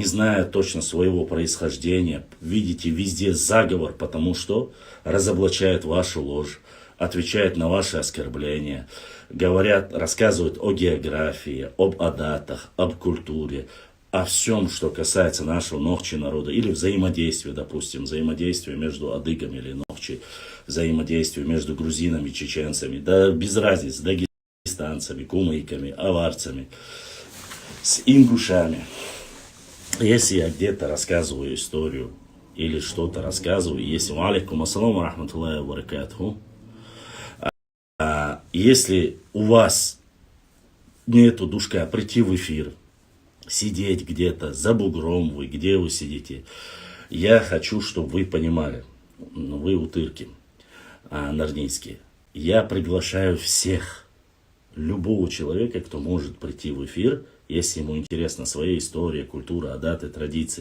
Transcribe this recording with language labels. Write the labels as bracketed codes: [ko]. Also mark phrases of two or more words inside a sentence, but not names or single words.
[ru] зная точно своего происхождения, видите везде заговор, потому что разоблачают вашу ложь, отвечают на ваши оскорбления, говорят, рассказывают о географии, об адатах, об культуре, о всем, что касается нашего нохчи народа, или взаимодействия, допустим, взаимодействия между адыгами или нохчи, взаимодействия между грузинами, чеченцами, да без разницы, дагестанцами, кумыками, аварцами, с ингушами. Если я где-то рассказываю историю или что-то рассказываю, если [ar] عليكم السلام ورحمة الله وبركاته, [ru] Если у вас нету душка прийти в эфир, сидеть где-то за бугром, где вы сидите, я хочу, чтобы вы понимали, вы утырки нарнийские, я приглашаю всех, любого человека, кто может прийти в эфир, если ему интересна своя история, культура, адаты, традиции.